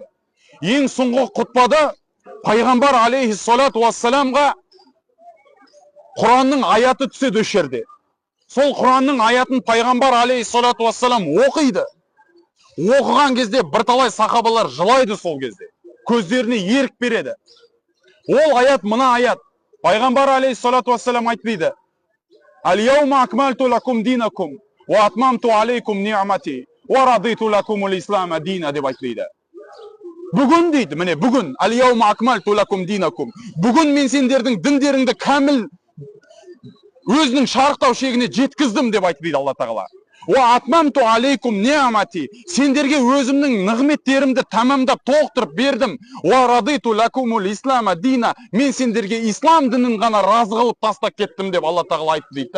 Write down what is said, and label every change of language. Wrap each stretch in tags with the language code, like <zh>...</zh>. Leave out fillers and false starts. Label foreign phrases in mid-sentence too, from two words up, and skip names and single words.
<kk>Ең соңғы құтпада пайғамбар</kk> <ar>عليه الصلاة والسلام</ar> <kk>Құранның аяты түседі осы жерде. Сол Құранның аятын пайғамбар</kk> <ar>عليه الصلاة والسلام</ar> <kk>оқиды. Оқыған кезде бірталай сахабалар жылайды сол кезде. Көздеріне ерік береді. Ол аят мына аят. Пайғамбар</kk> <ar>عليه الصلاة والسلام</ar> <kk>айтты:</kk> <ar>"اليوم أكملت لكم دينكم وأتممت عليكم نعمتي ورضيت لكم الإسلام دينا"</ar> <kk>деп айтты. Бүгін дейді, міне бүгін,</kk> <ar>"اليوم أكملت لكم دينكم",</ar> <kk>бүгін мен сендердің діндеріңді кәміл өзінің шарықтау шегіне жеткіздім деп айтты дейді Алла тағала.</kk> <ar>"وأتممت عليكم نعمتي",</ar> <kk>сендерге өзімнің нығметтерімді тамамдап толықтырып бердім.</kk> <ar>"ورضيت لكم الإسلام دينا",</ar> <kk>мен сендерге ислам дінін ғана разы қылып тастап кеттім деп Алла тағала айтты дейді.</kk>